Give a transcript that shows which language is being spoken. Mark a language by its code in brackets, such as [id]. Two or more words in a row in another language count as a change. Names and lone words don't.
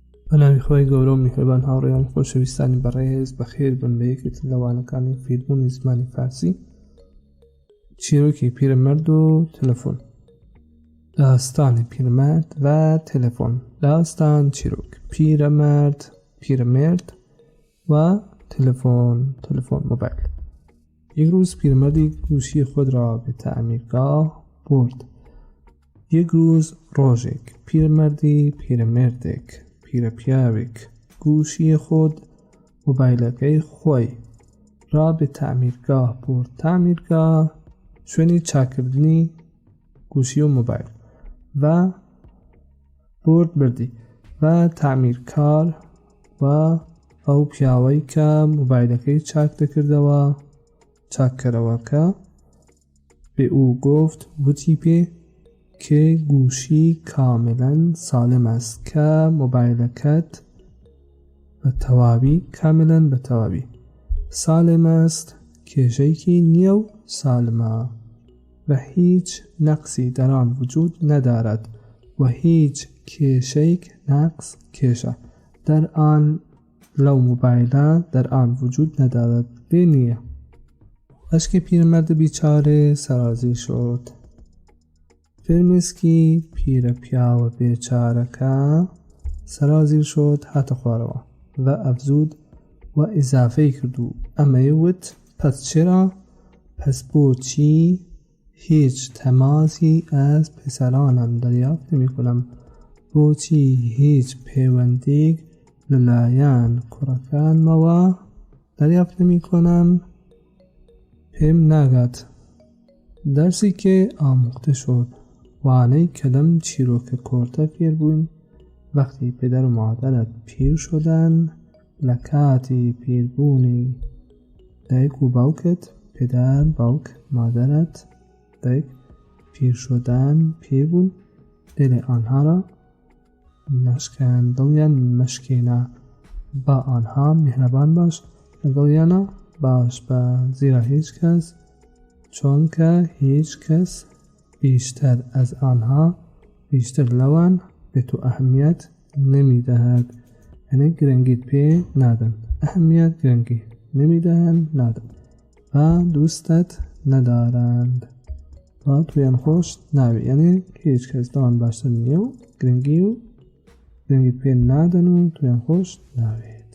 [ckb] بەناوی خۆی گەورە و میهرەبان هاوڕێیان خۆشەویستانی بەڕێز بەخێر بن بە یەکێتر لەوانەکانی فێربوونی زمانی فارسی چیرۆکی پیرەمەرد و تەلەفۆن. [fa] داستانی پیرمرد و تلفن. داستان چیروک، پیرمرد و تلفن موبایل. یک روز پیرمردی گوشی خود را به تعمیرگاه برد. یک روز [ckb] ڕۆژێک پیرمردێک پیرەپیاوێک [fa] گوشی خود [ckb] موبایلەکەی خۆی [fa] را به تعمیرگاه برد. [ckb] تعمیرگاه شوێنی چاکردنی گوشی و موبایل و بردی و تعمیرکار و ئەو پیاوەی کە موبایلەکەی چاک دەکردەوە چاککەرەوەکە [fa] به او گفت [ckb] وتی پێ [fa] که گوشی کاملا سالم است که [ckb] موبایلەکەت به تەواوی سالم [fa] است، [ckb] کێشەیەکی نییە و سالمە و هیچ [fa] نقصی در آن وجود ندارد [ckb] و هیچ کێشە [fa] در آن [ckb] لەو موبایلە [fa] در آن وجود ندارد [ckb] بێ نییە. [fa] اشک پیرمرد بیچاره سرازیر شد. [ckb] فرمێسکی پیرەپیاوە بێچارەکە سەرازیر شد هاتە خوارەوە و ئەفزود و ئیزافەی کرد و ئەمەی وت [fa] پس چرا؟ پس [ckb] بۆچی هیچ تەماسی [fa] از پسرانم دریافت نمی‌کنم؟ [ckb] بۆچی هیچ پەیوەندێک لەلایەن کوڕەکانمەوە [fa] دریافت نمی‌کنم؟ [ckb] پێم ناگات. دەرسی کە [fa] ئامۆخته شد. [ckb] وانەی کە لەم چیرۆکە کۆرتە فێر بووین وەختی [fa] پدر و مادرت پیر شدن [ckb] لە کاتی پیربوونی دایک و باوکت پدر باوک مادرت دایک [fa] پیر شدن [ckb] پیر بوون [fa] دل آنها را نشکن [ckb] دڵیان مەشکێنە [fa] با آنها مهربان باش [ckb] دڵیانە باش بە [fa] زیرا هیچ کەس [ckb] چونکە هیچ کەس [fa] بیشتر از آنها [ckb] بیشتر لەوان [fa] به تو اهمیت نمیدهد. [ckb] یعنی گرنگیت پێ نادەن، گرنگی نمیدهند نادەن و [fa] دوستت ندارند [ckb] و تویان خۆش ناوی. یعنی هیچ کەس لەوان باشتر نییە و گرنگیت پێ نادەن و تویان خۆش ناوێت.